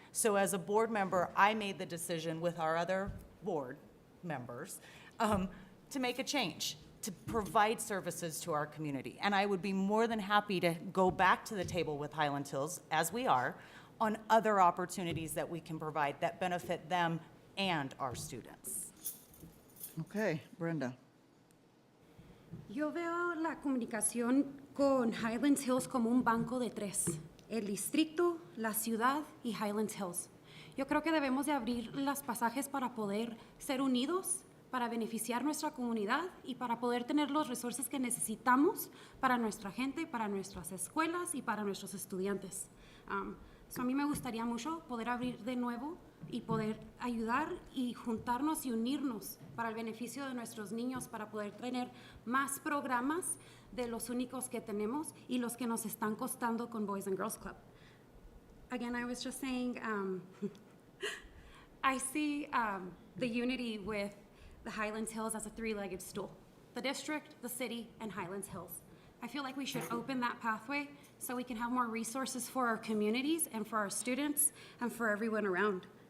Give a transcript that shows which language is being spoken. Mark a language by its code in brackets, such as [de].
[en] So as a board member, I made the decision with our other board members to make a change, to provide services to our community. And I would be more than happy to go back to the table with Highland Hills, as we are, on other opportunities that we can provide that benefit them and our students. Okay, Brenda? [es] Yo veo la comunicación con Highland Hills como un banco de tres, el distrito, la ciudad y Highland Hills. Yo creo que debemos de abrir los pasajes para poder ser unidos, para beneficiar nuestra comunidad y para poder tener los recursos que necesitamos para nuestra gente, para nuestras escuelas y para nuestros estudiantes. So a mí me gustaría mucho poder abrir de nuevo y poder ayudar y juntarnos y unirnos para el beneficio de nuestros niños, para poder tener más programas de los únicos que tenemos y los que nos están costando con Boys and Girls Club. [en] Again, I was just saying, I see the unity with the Highlands Hills as a three-legged stool. The district, the city, and Highlands Hills. I feel like we should open that pathway so we can have more resources for our communities and for our students and for everyone around.